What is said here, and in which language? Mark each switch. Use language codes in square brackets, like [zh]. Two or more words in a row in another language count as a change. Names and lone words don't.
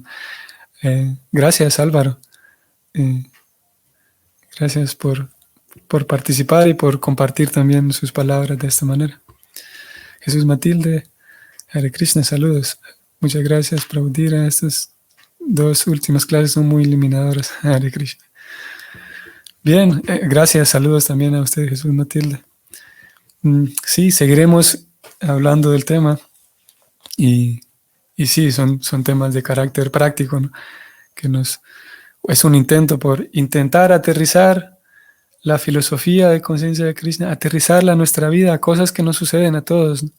[es] Gracias, Álvaro. Gracias por participar y por compartir también sus palabras de esta manera. Jesús Matilde, [sa] Hare Krishna, [es] saludos. Muchas gracias, Prabhudira. Estas dos últimas clases son muy iluminadoras. [sa] Hare Krishna. [es] Bien, gracias, saludos también a usted, Jesús Matilde. Sí, seguiremos hablando del tema y sí, son temas de carácter práctico, ¿no? Que nos Es un intento por intentar aterrizar la filosofía de conciencia de Krishna, aterrizarla a nuestra vida, a cosas que nos suceden a todos, ¿no?